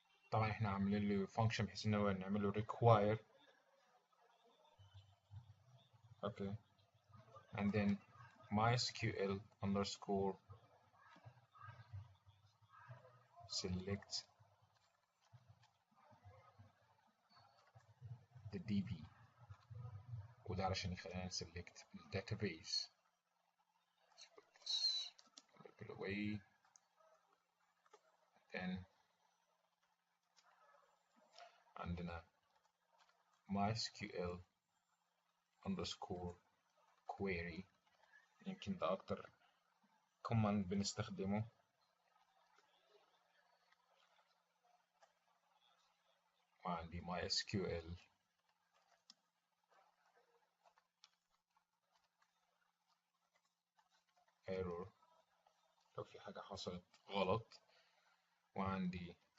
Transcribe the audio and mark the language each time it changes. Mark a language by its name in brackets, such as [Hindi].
[Arabic] طبعا احنا عاملين له function بحيث ان هو نعمل له require. [English] okay, and then MySQL underscore select the DB، [Arabic] وده علشان يخلينا [English] select the database. Put it away. [Arabic] Then عندنا MySQL underscore query، يمكن ده أكتر command بنستخدمه. وعندي MySQL error لو في حاجة حصلت غلط، وعندي